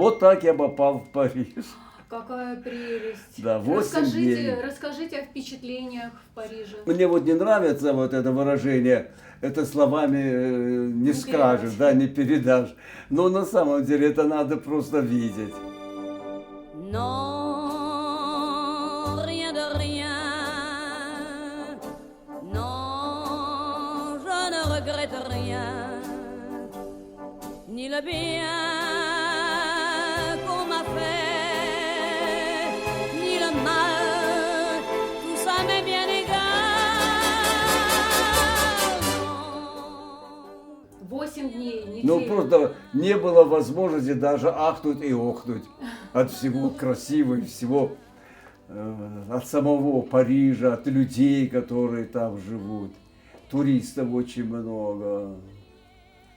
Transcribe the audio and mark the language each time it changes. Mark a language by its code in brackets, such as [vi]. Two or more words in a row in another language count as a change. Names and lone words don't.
[ru] Вот так я попал в Париж. Какая прелесть. Да, 8 дней. Расскажите о впечатлениях в Париже. Мне вот не нравится вот это выражение, это словами не скажешь, передашь. да, не передашь. Но на самом деле это надо просто видеть. [fr] Non, rien de rien. Non, je ne regrette rien. Ni le bien qu'on m'a fait, ni le mal, tout ça m'est bien égal. [ru] 8 дней, неделю. Ну просто не было возможности даже ахнуть и охнуть от всего красивого, всего, от самого Парижа, от людей, которые там живут. Туристов очень много. А